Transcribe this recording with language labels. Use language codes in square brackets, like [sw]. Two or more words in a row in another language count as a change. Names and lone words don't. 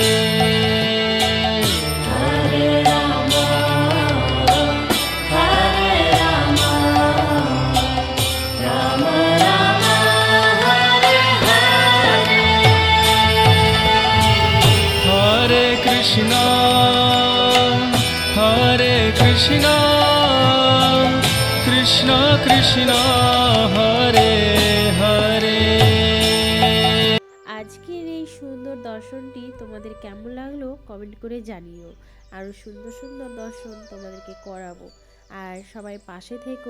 [sa] हरे राम, हरे राम, राम राम, हरे हरे. हरे कृष्ण, हरे कृष्ण. কৃষ্ণ কৃষ্ণ হরে হরে। [bn] আজকের এই সুন্দর দর্শনটি তোমাদের কেমন লাগলো কমেন্ট করে জানিও। আরও সুন্দর সুন্দর দর্শন তোমাদেরকে করাবো, আর সবাই পাশে থেকো।